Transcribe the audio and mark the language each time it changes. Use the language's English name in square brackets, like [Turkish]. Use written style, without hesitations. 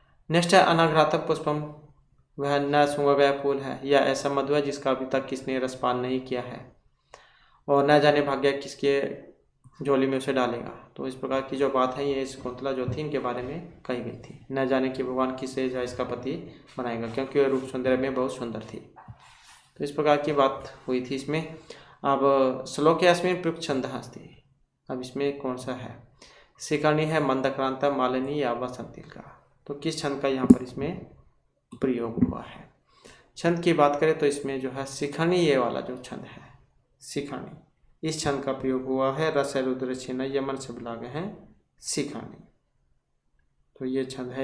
[Hindi] Next है अनाघ्रातक पुष्पम, वह न सूंघा गया फूल है या ऐसा मधु है जिसका अभी तक किसने रसपान नहीं किया है, और न जाने भाग्य किसके झोली में उसे डालेगा। तो इस प्रकार की जो बात है ये शकुंतला जो थी इनके बारे में कही गई थी। न जाने कि भगवान किसे जो इसका पति बनाएगा, क्योंकि वह रूप सौंदर्य में बहुत सुंदर थी। तो इस प्रकार की बात हुई थी इसमें। अब [Sanskrit] श्लोक अस्मिन् प्रयुक्त छंदः अस्ति। [Hindi] अब इसमें कौन सा है, शिखरणी है, मंदक्रांता, मालिनी या वसंतिल का। तो किस छंद का यहाँ पर इसमें प्रयोग हुआ है। छंद की बात करें तो इसमें जो है शिखरणी ये वाला जो छंद है, शिखरणी, इस छंद का प्रयोग हुआ है। रस रुद्र छिन्न यमन से लागे हैं शिखरणी, तो ये छंद है।